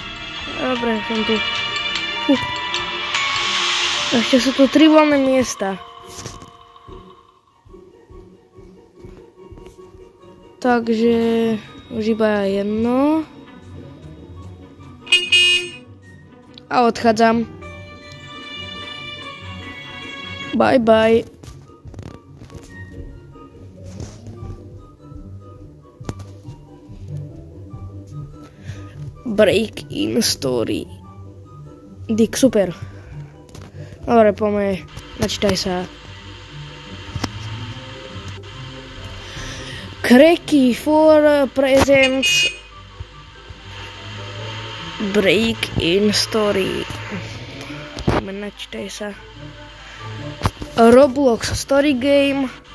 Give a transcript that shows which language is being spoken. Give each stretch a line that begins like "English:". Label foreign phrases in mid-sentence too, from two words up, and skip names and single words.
Slovak: Dobre, som tu. Ešte sú tu 3 voľné miesta. Takže už iba jedno. A odchádzam.
English: Bye bye.
Slovak: Breaking Story. Dick, super. Dobre, poďme, načítaj sa.
English: Cracky for presents Breaking Story.
Slovak: Poďme, načítaj sa. Roblox Story Game.